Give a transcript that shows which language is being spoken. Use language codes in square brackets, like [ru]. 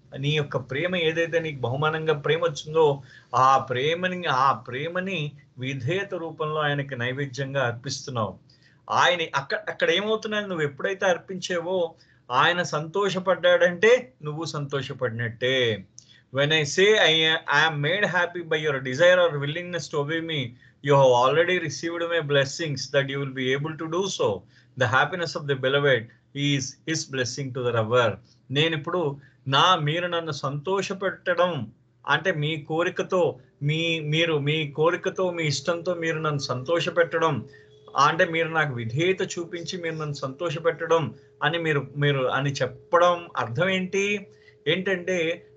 [te] నీ యొక్క ప్రేమ ఏదైతే నీకు బహుమానంగా ప్రేమ వచ్చిందో ఆ ప్రేమని విధేయత రూపంలో ఆయనకి నైవేద్యంగా అర్పిస్తున్నావు. అక్కడ ఏమవుతున్నాయి? నువ్వు ఎప్పుడైతే అర్పించేవో ఆయన సంతోషపడ్డాడంటే నువ్వు సంతోషపడినట్టే. [en] When I say I am made happy by your desire or willingness to obey me, you have already received my blessings that you will be able to do so. The happiness of the beloved is his blessing to the lover. [te] నేను ఇప్పుడు మీరు నన్ను సంతోషపెట్టడం అంటే మీ కోరికతో మీ ఇష్టంతో మీరు నన్ను సంతోషపెట్టడం అంటే మీరు నాకు విధేయత చూపించి మీరు నన్ను సంతోషపెట్టడం అని మీరు అని చెప్పడం అర్థం ఏంటంటే